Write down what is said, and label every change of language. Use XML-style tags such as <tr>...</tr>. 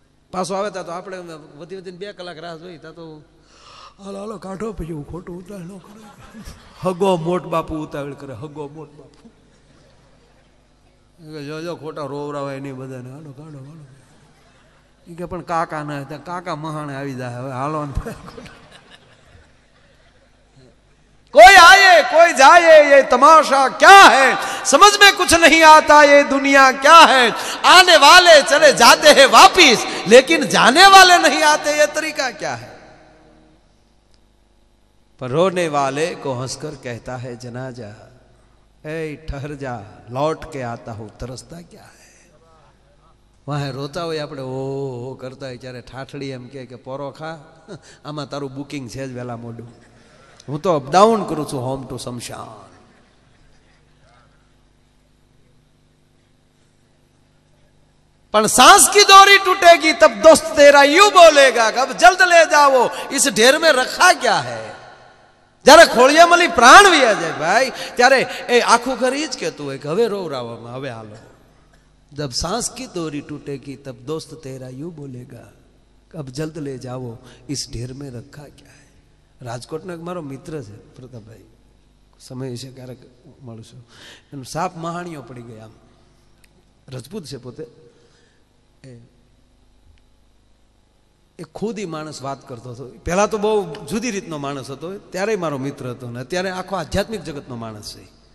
<gu>પાછો આવે તો આપણે વધી વધીને 2 કલાક રાહ જોઈ, તા તો હાલો હાલો કાઢો, પછી હું ખોટું ઉતાવળ ન કરે. હગો મોટ બાપુ ઉતાવળ કરે, હગો મોટ બાપુ જો ખોટા રોવરાવાય નહીં બધાને, હાલો કાઢો હાલો. એ કે પણ કાકા ના હતા, કાકા મહાણે આવી જાય. હવે હાલો</gu> <hi>कोई आए कोई जाए ये तमाशा क्या है, समझ में कुछ नहीं आता ये दुनिया क्या है. आने वाले चले जाते हैं वापिस, लेकिन जाने वाले नहीं आते ये तरीका क्या है. पर रोने वाले को हंसकर कहता है जनाजा, ए ठहर जा लौट के आता हूं तरसता क्या है. वहां रोता</hi> <gu>હોય આપણે ઓ કરતા હોય ત્યારે ઠાઠડી એમ કે પોરો ખા, આમાં તારું બુકિંગ છે જ વેલા મોડું. હું તો અપડાઉન કરું છું હોમ ટુ શમશાન.</gu> <hi>પણ सांस की डोरी टूटेगी तब दोस्त तेरा यूं बोलेगा कि अब जल्द ले जाओ इस ढेर में रखा क्या है.</hi> <gu>જ્યારે ખોળિયામલી પ્રાણ વ્યા જાય ભાઈ, ત્યારે એ આખું ઘર ઈ જ કહેતું હોય કે હવે રોવરાવામાં, હવે હાલો.</gu> <hi>जब सांस की डोरी टूटेगी तब दोस्त तेरा यूं बोलेगा कि अब जल्द ले जाओ इस ढेर में रखा क्या है.</hi> <gu>રાજકોટનો એક મારો મિત્ર છે પ્રતાપભાઈ, સમય છે ક્યારેક મળશું. એનું સાપ મહાણીઓ પડી ગયા, આમ રજપૂત છે પોતે. એ ખુદી માણસ વાત કરતો હતો. પહેલા તો બહુ જુદી રીતનો માણસ હતો, ત્યારે મારો મિત્ર હતો ને અત્યારે આખો આધ્યાત્મિક જગતનો માણસ છે.</gu>